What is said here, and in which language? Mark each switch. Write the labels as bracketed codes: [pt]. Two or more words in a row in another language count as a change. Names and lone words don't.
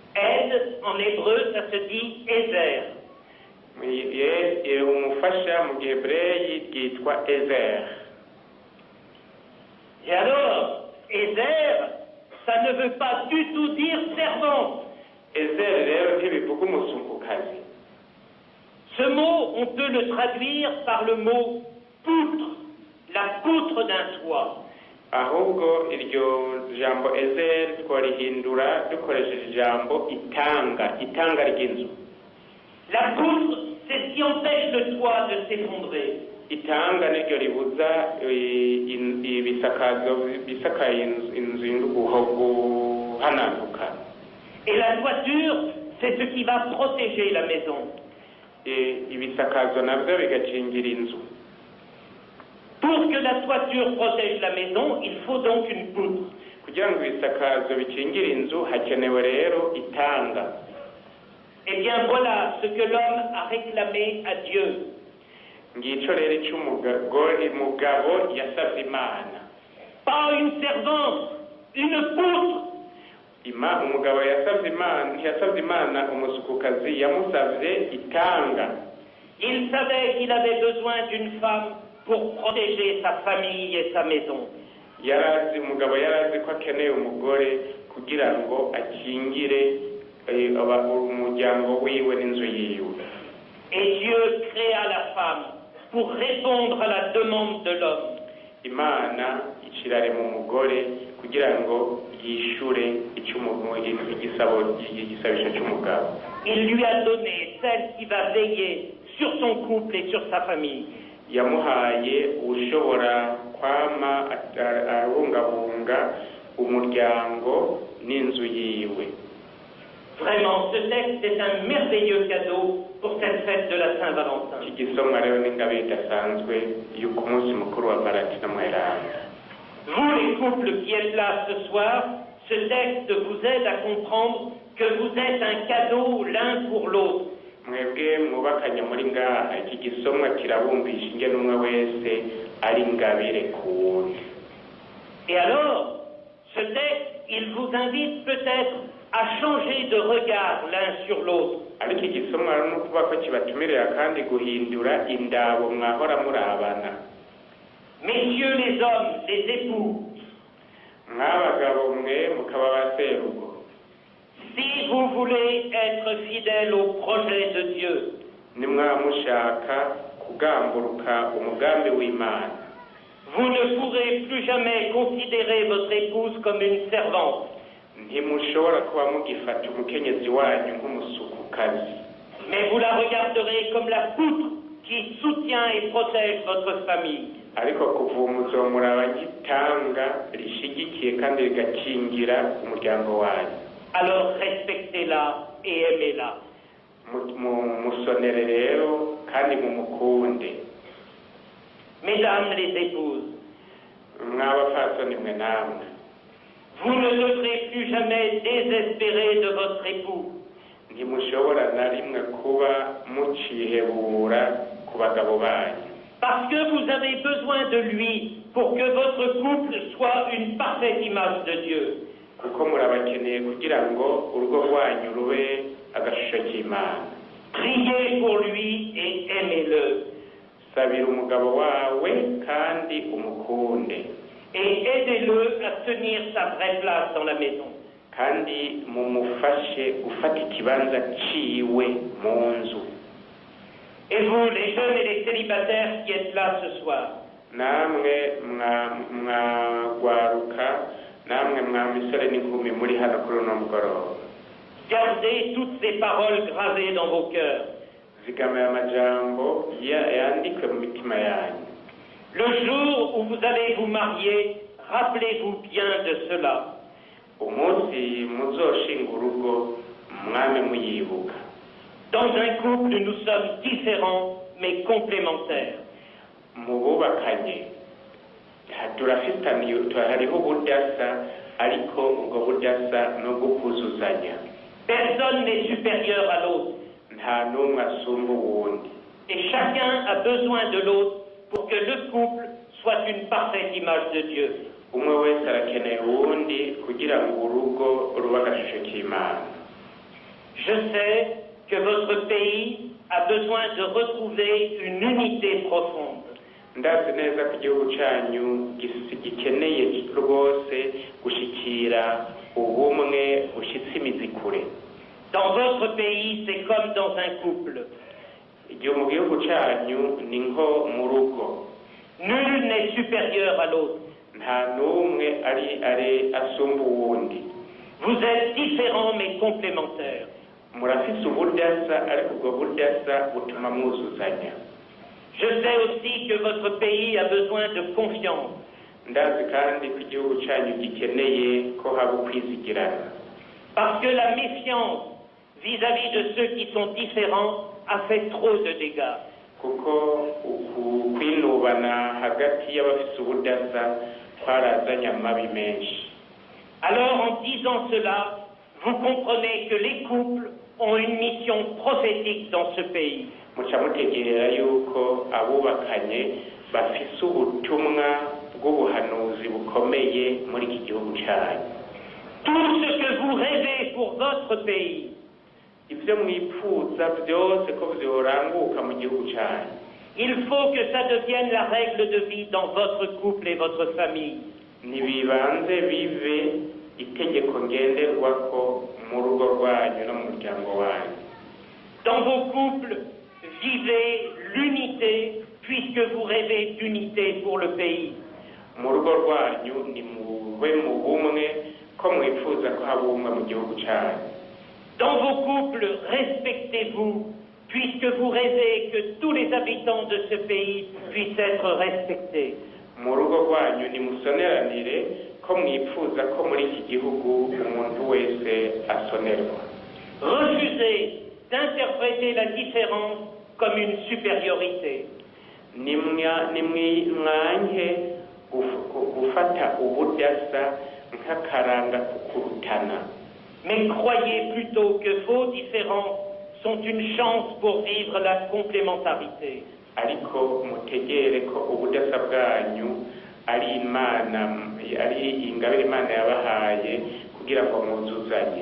[fr] Aide en hébreu, ça se dit Ezer. [rn] mu umufasha mu gihebureyi ryitwa ezer. [fr] Et alors, Ezer, ça ne veut pas du tout dire servante. [rn] Ezer rero ntibivuga umusukukazi. [fr] Ce mot, on peut le traduire par le mot poutre, la poutre d'un toit. [rn] Ahubwo iryo jambo ezer twarihindura dukoresheje ijambo itanga ry'inzu. [fr] La poutre, c'est ce qui empêche le toit de s'effondrer. [rn] Itanga niryo ribuza ibisakazo bisakaye inzu guhananuka. [fr] Et la toiture, c'est ce qui va protéger la maison. [rn] Ibisakazo nabyo bigakingira inzu. [fr] Pour que la toiture protège la maison, il faut donc une poutre. [rn] Kugira ngo ibisakazo bikingire inzu hakenewe rero itanga. [fr] Eh bien voilà ce que l'homme a réclamé à Dieu. [rn] Ngicyo rero umugabo yasavye Imana. [fr] Pas une servante, une poutre. [rn] Umugabo ntiyasavye Imana umusukukazi, yamusavye itanga. [fr] Il savait qu'il avait besoin d'une femme pour protéger sa famille et sa maison. [rn] Umugabo yarazi ko akeneye umugore kugira ngo akingire umuryango wiwe n'inzu yiwe. [fr] Et Dieu créa la femme pour répondre à la demande de l'homme. [rn] Imana icirarema umugore kugira ngo yishure igisabisho cy'umugabo. [fr] Il lui a donné celle qui va veiller sur son couple et sur sa famille. [rn] Yamuhaye ushobora kwama arungabunga umuryango n'inzu yiwe. [fr] Vraiment, ce texte est un merveilleux cadeau pour cette fête de la Saint-Valentin. [rn] Igisomwa rero n'ingabe idasanzwe y'uko umunsi mukuru wa Valentine mweranda. [fr] Vous les couples qui êtes là ce soir, ce texte vous aide à comprendre que vous êtes un cadeau l'un pour l'autre. [rn] Mwebwe mwubakanye muri ngaha, iki gisomwa kirabumvisha ingene umwe wese ari ingabire ku wundi. [fr] Et alors, ce texte, il vous invite peut-être à changer de regard l'un sur l'autre. [rn] Ariko igisomwa no kuba ko kibatumirira kandi guhindura indabo mwahora murabana. [fr] Messieurs les hommes, les époux, [rn] mwabagabo mwe mukaba baserugo. [fr] Si vous voulez être fidèles au projet de Dieu, [rn] nimwamushaka kugamburuka umugambi w'Imana, [fr] vous ne pourrez plus jamais considérer votre épouse comme une servante. [rn] Ntimushobora kuba mugifata umukenyezi wanyu nk'umusukukazi. [fr] Mais vous la regarderez comme la poutre qui soutient et protège votre famille. [rn] Ariko kuva muzomuraba nk'itanga rishigikiye kandi rigakingira umuryango wanyu. [fr] Alors respectez-la et aimez-la. [rn] Musonere rero kandi mumukunde. [fr] Mesdames les épouses, [rn] mwabapfasoni mwe namwe, [fr] vous ne devrez plus jamais désespérer de votre époux. [rn] Ntimushobora na rimwe kuba mucihebura ku bagabo banyu. [fr] Parce que vous avez besoin de lui pour que votre couple soit une parfaite image de Dieu. [rn] Kuko murabakeneye kugira ngo urugo rwanyu rube agashusho k'Imana. [fr] Priez pour lui et aimez-le. [rn] Sabira umugabo wawe kandi umukunde. [fr] Et aidez-le à tenir sa vraie place dans la maison. [rn] Kandi mumufashe gufata ikibanza ciwe mu nzu. [fr] Et vous, les jeunes et les célibataires qui êtes là ce soir, [rn] namwe mwagwaruka, namwe mwamisore n'inkumi muri hano kuri uno mugoroba, [fr] gardez toutes ces paroles gravées dans vos cœurs. [rn] zigamira amajambo yandikwe mu mitima yanyu. [fr] Le jour où vous allez vous marier, rappelez-vous bien de cela. [rn] Umunsi muzoshinga urugo mwame muyibuka. [fr] Dans un couple, nous sommes différents mais complémentaires. [rn] Mu bubakanye hariho ubudasa, ariko ubwo budasa no gukuzuzanya. [fr] Personne n'est supérieur à l'autre. [rn] Nta n'umwe asumba uwundi. [fr] Et chacun a besoin de l'autre pour que le couple soit une parfaite image de Dieu. [rn] Umwe wese arakeneye uwundi kugira ngo urugo ruba agashusho k'Imana. [fr] Je sais que votre pays a besoin de retrouver une unité profonde. [rn] ndazi neza ko igihugu cyanyu gikeneye rwose gushikira ubumwe bushitse imizi kure. [fr] Dans votre pays, c'est comme dans un couple. [rn] igihe mu gihugu cyanyu ni nko mu rugo. [fr] Nul n'est supérieur à l'autre. [rn] nta n'umwe ari asumba uwundi. [fr] Vous êtes différents mais complémentaires. [rn] murafise ubudasa ariko ubwo budasa butuma mwuzuzanya. [fr] Je sais aussi que votre pays a besoin de confiance. [rn] ndazi kandi ko igihugu cyanyu gikeneye ko haba ukwizigirana. [fr] Parce que la méfiance vis-à-vis de ceux qui sont différents a fait trop de dégâts. [rn] kuko kwinubana hagati y'abafise ubudasa kwarazanye amabi menshi. [fr] Alors en disant cela, vous comprenez que les couples ont une mission prophétique dans ce pays. [rn] muca mutegerera yuko abubakanye bafise ubutumwa bw'ubuhanuzi bukomeye muri iki gihugu cyanyu. [fr] Tout ce que vous rêvez pour votre pays, [rn] ibyo mwipfuza byose ko byoranguka mu gihugu cyanyu, [fr] il faut que ça devienne la règle de vie dans votre couple et votre famille. [rn] ntibibanze bibe itegeko ngenderwako mu rugo rwanyu no mu muryango wanyu. [fr] Dans vos couples, vivez l'unité puisque vous rêvez d'unité pour le pays. [rn] mu rugo rwanyu ni mube mu bumwe ko mwifuza ko haba ubumwe mu gihugu cyanyu. [fr] Dans vos couples, respectez-vous puisque vous rêvez que tous les habitants de ce pays puissent être respectés. [rn] mu rugo rwanyu nimusoneranire ko mwifuza ko muri iki gihugu umuntu wese asonerwa. [fr] Refusez d'interpréter la différence comme une supériorité. [rn] nimwanke gufata ubudasa nk'akaranga kukurutana. [fr] Mais croyez plutôt que vos différences sont une chance pour vivre la complémentarité. [rn] ariko mutegere ko ubudasa bwanyu ari ingabire Imana yabahaye kugira ngo mwuzuzanye.